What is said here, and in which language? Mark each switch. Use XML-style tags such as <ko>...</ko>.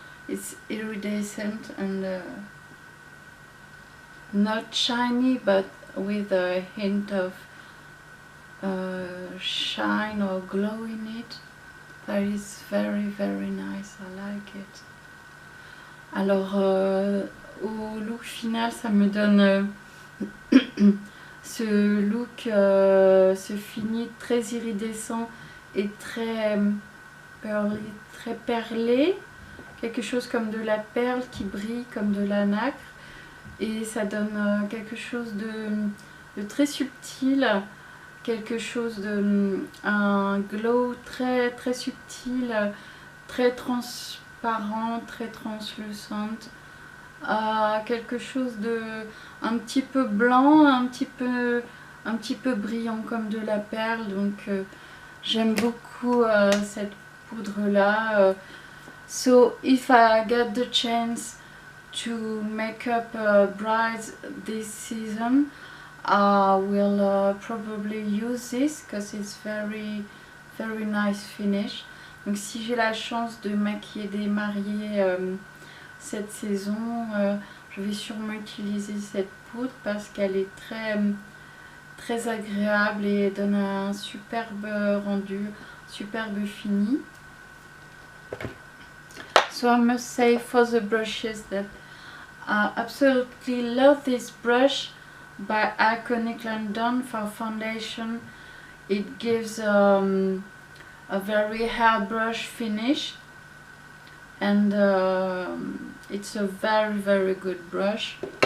<en>It's iridescent and not shiny, but with a hint of shine or glow in it. That is very nice, I like it.</en> <fr>Alors au look final, ça me donne ce look se finit très iridescent et très pearly, très perlé, quelque chose comme de la perle qui brille comme de la nacre, et ça donne quelque chose de très subtil, quelque chose un glow très subtil, très transparent, très translucente, quelque chose de un petit peu blanc, un petit peu brillant comme de la perle. Donc j'aime beaucoup cette poudre là.</fr> <en>So if I get the chance to make up brides this season, I will probably use this because it's very nice finish.</en> <fr>Donc si j'ai la chance de maquiller des mariés cette saison, je vais sûrement utiliser cette poudre parce qu'elle est très agréable et donne un superbe rendu, superbe fini.</fr> <en>So I must say for the brushes that I absolutely love this brush by Iconic London for foundation. It gives a very hairbrush finish, and it's a very good brush.</en>